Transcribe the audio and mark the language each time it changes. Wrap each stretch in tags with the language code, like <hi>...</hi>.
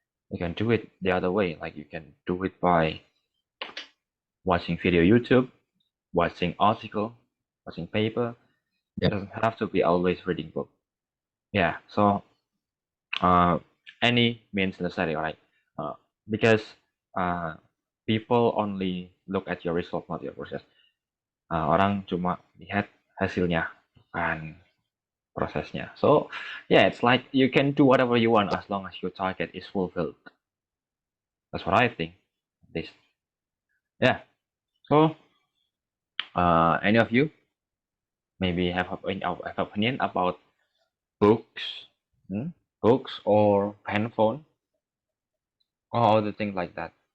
<en>You can do it the other way, like you can do it by watching video YouTube, watching article, watching paper. Yeah. It doesn't have to be always reading book. Yeah, so any means necessary, right? Because people only look at your result, not your process.</en> <id>Orang cuma lihat hasilnya, bukan prosesnya.</id> <en>So yeah, it's like you can do whatever you want as long as your target is fulfilled. That's what I think. This, yeah. So any of you maybe have opinion about books, books or handphone, or other things like that?</en>